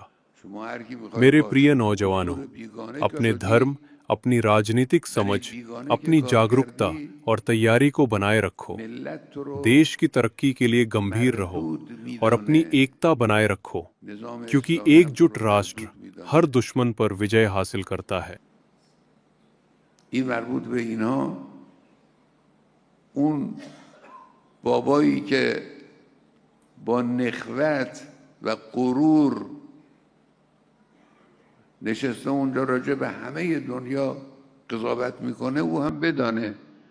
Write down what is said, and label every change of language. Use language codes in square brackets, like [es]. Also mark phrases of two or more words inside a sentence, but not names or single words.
[hi] मेरे प्रिय नौजवानों, अपने धर्म, अपनी राजनीतिक समझ, अपनी जागरूकता और तैयारी को बनाए रखो। देश की तरक्की के लिए गंभीर रहो और अपनी एकता बनाए रखो, क्योंकि एकजुट राष्ट्र हर दुश्मन पर विजय हासिल करता है। [fa] بابایی که با نخوت و غرور نشسته اونجا راجع به همه دنیا قضاوت میکنه، او هم بدانه